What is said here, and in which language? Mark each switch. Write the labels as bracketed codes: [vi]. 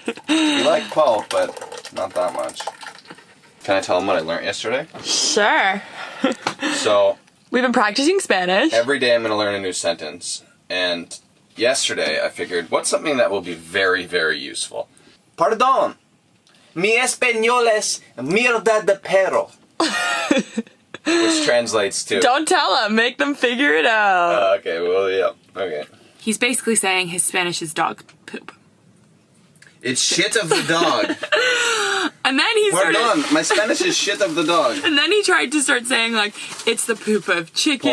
[en] We like pulp, but not that much. Can I tell them what I learned yesterday? Sure. So, we've been practicing Spanish. Every day I'm going to learn a new sentence. And yesterday I figured, what's something that will be very, very useful? Pardon. [es] Mi español es mierda de perro. [en] Which translates to... Don't tell them, make them figure it out. Okay, well, yeah, okay. He's basically saying his Spanish is dog poop. It's shit of the dog. And then he started... Pardon, my Spanish is shit of the dog. And then he tried to start saying, like, it's the poop of chickens,